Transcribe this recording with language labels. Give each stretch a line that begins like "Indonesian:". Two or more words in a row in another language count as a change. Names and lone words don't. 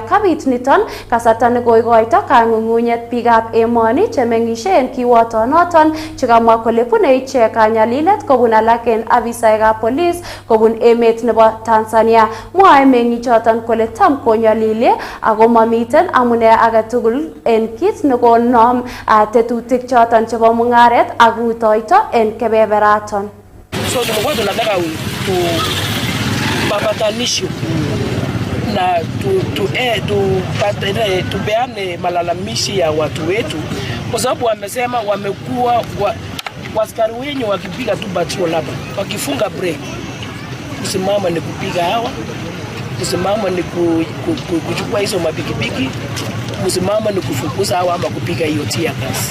Kalenjin: Kabit niton kasarta nekoikoito kang'ung'unyet biikab emoni chemeng'ishe en kiwotonoton chekamwa kole bune ichek kanyalilet kobun alak en afisaekab polis kobun emet nebo Tanzania. Mwae meng'ichoton kole tam konyalile ako mamiten amune age tugul en kit nekonom tetutik choton chebo mung'aret ak rutoito en kebeberaton.
Swahili: So tumekuwa tunataka tupatanisho na tupeane malalamishi ya watu wetu kwa sababu wamesema wamekuwa waskari wenye wakipiga tu patrol hapa, wakifunga break, kusimama ni kupiga hawa, kusimama ni kuchukua hizo mapikipiki, kusimama ni kufukuza hawa ama kupiga hiyo
English: tear gas.